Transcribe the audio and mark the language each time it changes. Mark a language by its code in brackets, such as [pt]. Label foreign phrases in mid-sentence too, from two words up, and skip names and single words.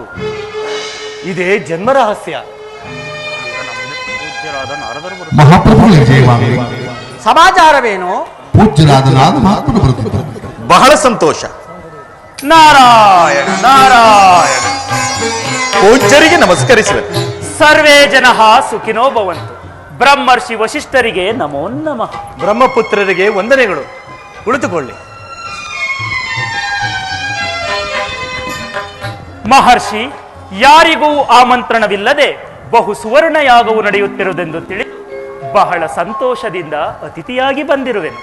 [kn] ಇದೇ ಜನ್ಮ ರಹಸ್ಯ. ಮಹಾಪ್ರಭುಗಳಿಗೆ ಜಯವಾಗಲಿ. ಸಮಾಚಾರವೇನು? ಪೂಜ್ಯರಾದ ನಾದ ಮಹಾತ್ಮರು ಬರುತ್ತಿದ್ದಾರೆ. ಬಹಳ ಸಂತೋಷ. ನಾರಾಯಣ ನಾರಾಯಣ. ಪೂಜ್ಯರಿಗೆ ನಮಸ್ಕರಿಸುವೆ. [sa] ಸರ್ವೇ ಜನಃ ಸುಖಿನೋ ಭವಂತು. [kn] ಬ್ರಹ್ಮರ್ಷಿ ವಶಿಷ್ಠರಿಗೆ [sa] ನಮೋ ನಮಃ. [kn] ಬ್ರಹ್ಮಪುತ್ರರಿಗೆ ವಂದನೆಗಳು. ಕುಳಿತುಕೊಳ್ಳಿ. ಮಹರ್ಷಿ, ಯಾರಿಗೂ ಆಮಂತ್ರಣವಿಲ್ಲದೆ ಬಹು ಸುವರ್ಣ ಯಾಗವು ನಡೆಯುತ್ತಿರುವುದೆಂದು ತಿಳಿ ಬಹಳ ಸಂತೋಷದಿಂದ ಅತಿಥಿಯಾಗಿ ಬಂದಿರುವೆನು.